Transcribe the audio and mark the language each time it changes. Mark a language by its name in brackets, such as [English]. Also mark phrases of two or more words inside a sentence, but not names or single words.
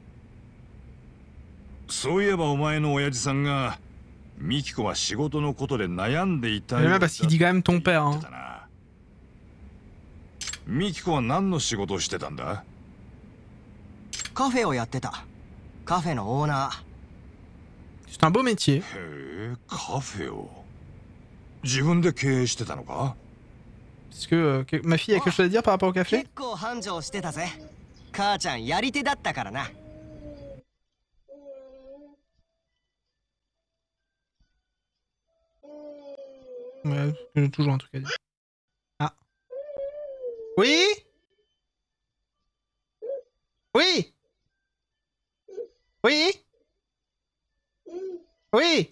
[Japanese] そういえばお前の親父さんがミキコは仕事のことで悩んでいたようだって言ってたな。ミキコは何の仕事をしてたんだ？カフェをやってた。カフェのオーナー。 [French] C'est un beau métier. [Japanese] へえ、カフェを自分で経営してたのか？ [French] Est-ce que ma fille a quelque chose à dire par rapport au café? [Japanese] 結構繁盛してたぜ。母ちゃんやり手だったからな。 [French] Ouais, j'ai toujours un truc à dire. Ah. Oui? Oui? Oui? Oui?